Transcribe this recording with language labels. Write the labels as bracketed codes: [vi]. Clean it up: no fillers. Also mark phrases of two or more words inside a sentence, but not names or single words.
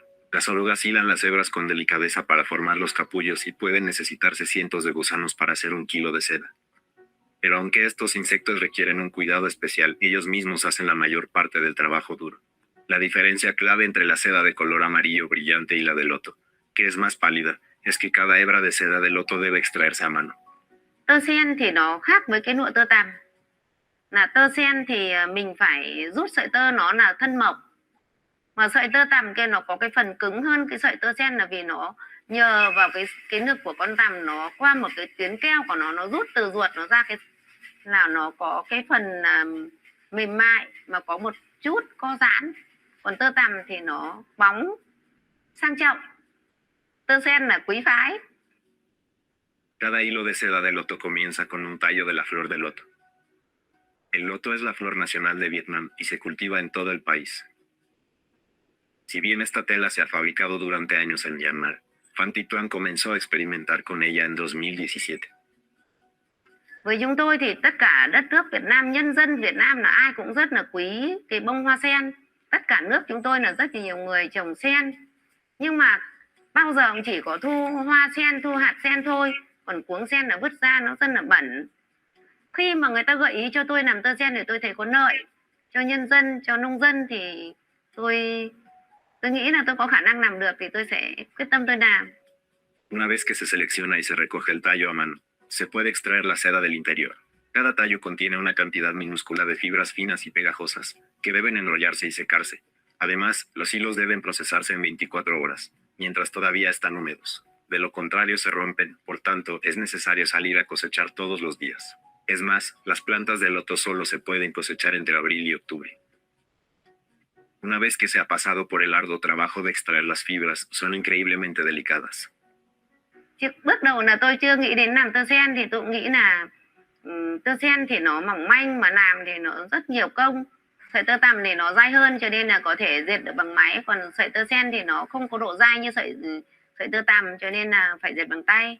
[es] Las orugas hilan las hebras con delicadeza para formar los capullos y pueden necesitarse cientos de gusanos para hacer 1 kilo de seda. Pero aunque estos insectos requieren un cuidado especial, ellos mismos hacen la mayor parte del trabajo duro. La diferencia clave entre la seda de color amarillo brillante y la de loto, que es más pálida, es que cada hebra de seda de loto debe extraerse a mano. [vi] Tơ sen thì nó khác với cái lụa tơ tằm. Là tơ sen thì mình phải rút sợi tơ nó là thân mộc. Mà sợi tơ tằm kia nó có cái phần cứng hơn cái sợi tơ sen là vì nó nhờ vào cái ngực của con tằm, nó qua một cái tuyến keo của nó rút từ ruột nó ra, cái là nó có cái phần mềm mại mà có một chút co giãn. Còn tơ tằm thì nó bóng, sang trọng. Tơ sen là quý phái. [es] Cada hilo de seda de loto comienza con un tallo de la flor de loto. El loto es la flor nacional de Vietnam y se cultiva en todo el país. Si bien esta tela se ha fabricado durante años en Myanmar, Phan Thi Tuan comenzó a experimentar con ella en 2017. [vi] Với chúng tôi thì tất cả đất nước Việt Nam, nhân dân Việt Nam là ai cũng rất là quý cái bông hoa sen. Tất cả nước chúng tôi là rất nhiều người trồng sen. Nhưng mà bao giờ cũng chỉ có thu hoa sen, thu hạt sen thôi. Còn cuống sen là vứt ra, nó rất là bẩn. Khi mà người ta gợi ý cho tôi làm tơ sen thì tôi thấy có lợi. Cho nhân dân, cho nông dân thì tôi Tôi nghĩ là tôi có khả năng làm được thì tôi sẽ quyết tâm tôi làm. [es] Una vez que se selecciona y se recoge el tallo a mano, se puede extraer la seda del interior. Cada tallo contiene una cantidad minúscula de fibras finas y pegajosas, que deben enrollarse y secarse. Además, los hilos deben procesarse en 24 horas, mientras todavía están húmedos. De lo contrario se rompen, por tanto, es necesario salir a cosechar todos los días. Es más, las plantas de loto solo se pueden cosechar entre abril y octubre. Una vez que se ha pasado por el arduo trabajo de extraer las fibras, son increíblemente delicadas. [vi] Bước đầu là tôi chưa nghĩ đến làm tơ sen, thì tôi nghĩ là tơ sen thì nó mỏng manh, mà làm thì nó rất nhiều công. Sợi tơ tằm thì nó dai hơn, cho nên là có thể dệt được bằng máy, còn sợi tơ sen thì nó không có độ dai như sợi tơ tằm, cho nên là phải dệt bằng tay.